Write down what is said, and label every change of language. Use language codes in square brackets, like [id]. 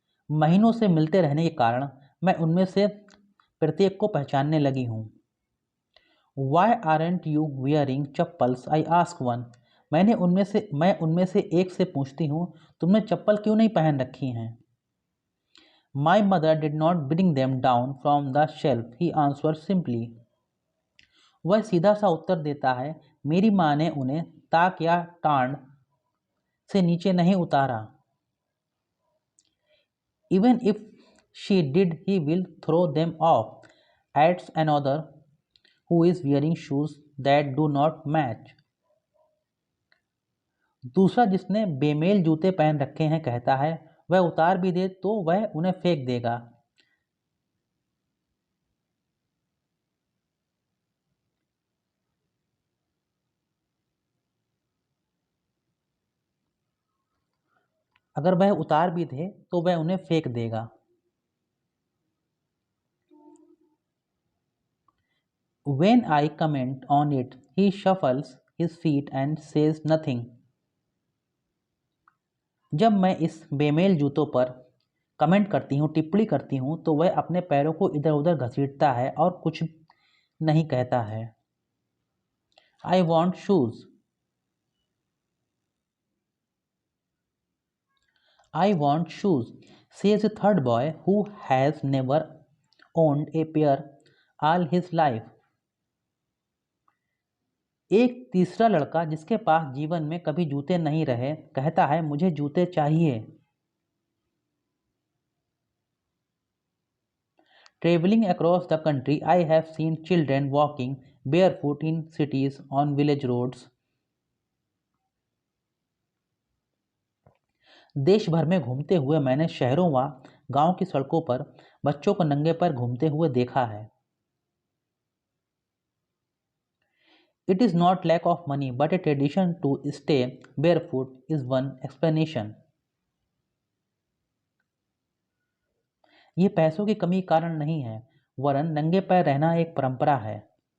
[hi] महीनों से मिलते रहने के कारण मैं उनमें से प्रत्येक को पहचानने लगी हूँ। [en] Why aren't you wearing chappals? I ask one. [hi] मैं उनमें से एक से पूछती हूँ, तुमने चप्पल क्यों नहीं पहन रखी हैं? [en] My mother did not bring them down from the shelf, he answered simply. [hi] वह सीधा सा उत्तर देता है, मेरी माँ ने उन्हें ताक या टांड से नीचे नहीं उतारा। [en] Even if she did, he will throw them off, adds another who is wearing shoes that do not match. [hi] दूसरा जिसने बेमेल जूते पहन रखे हैं कहता है, वह उतार भी दे तो वह उन्हें फेंक देगा। अगर वह उतार भी दे तो वह उन्हें फेंक देगा। [en] When I comment on it, he shuffles his feet and says nothing. [hi] जब मैं इस बेमेल जूतों पर कमेंट करती हूँ, टिप्पणी करती हूँ, तो वह अपने पैरों को इधर उधर घसीटता है और कुछ नहीं कहता है। [en] I want shoes. I want shoes, says a third boy who has never owned a pair all his life. [hi] एक तीसरा लड़का जिसके पास जीवन में कभी जूते नहीं रहे कहता है, मुझे जूते चाहिए। [en] Traveling across the country, I have seen children walking barefoot in cities on village roads. [hi] देश भर में घूमते हुए मैंने शहरों व गांव की सड़कों पर बच्चों को नंगे पैर घूमते हुए देखा है। [en] It is not lack of money, but a tradition to stay barefoot is one explanation. [hi] ये पैसों की कमी के कारण नहीं है, वरन नंगे पैर रहना एक परंपरा है।